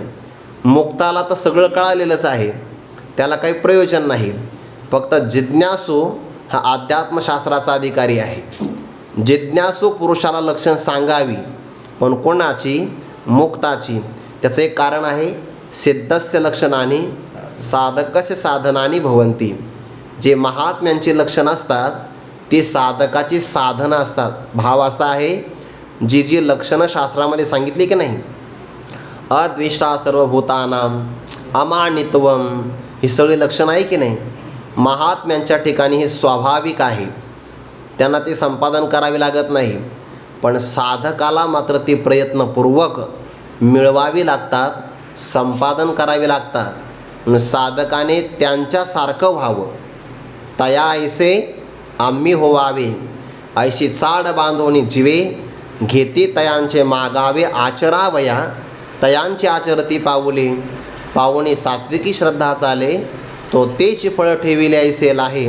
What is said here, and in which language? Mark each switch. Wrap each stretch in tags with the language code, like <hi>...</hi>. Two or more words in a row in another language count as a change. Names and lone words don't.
<mr>मुक्ताला तर सगळं कळालेलंच आहे, त्याला काही प्रयोजन नाही. फक्त जिज्ञासू हा अध्यात्मशास्त्राचा अधिकारी आहे. जिज्ञासू पुरुषाला लक्षण सांगावी, पण कोणाची? मुक्ताची. त्याचं एक कारण आहे,</mr> <sa>सिद्धस्य लक्षणाने साधकस्य साधनानी भवंती.</sa> <mr>जे महात्म्यांची लक्षणं असतात ती साधकाची साधनं असतात. भाव असा आहे, जी जी लक्षणं शास्त्रामध्ये सांगितली की नाही,</mr> <sa>अद्वेष्टा सर्वभूतानां, अमानित्वम,</sa> <mr>ही सगळी लक्षणं आहे की नाही, महात्म्यांच्या ठिकाणी ही स्वाभाविक आहे. त्यांना ती संपादन करावी लागत नाही. पण साधकाला मात्र ती प्रयत्नपूर्वक मिळवावी लागतात, संपादन करावी लागतात. साधकाने त्यांच्यासारखं व्हावं. तया ऐसे आम्ही होवावे, ऐशी चाड बांधवणी जीवे, घेती तयांचे मागावे आचरावया, तयांची आचरती पाऊले, पावणी सात्विकी श्रद्धा चाले, तो तेची फळ ठेविले ऐसेल आहे.</mr>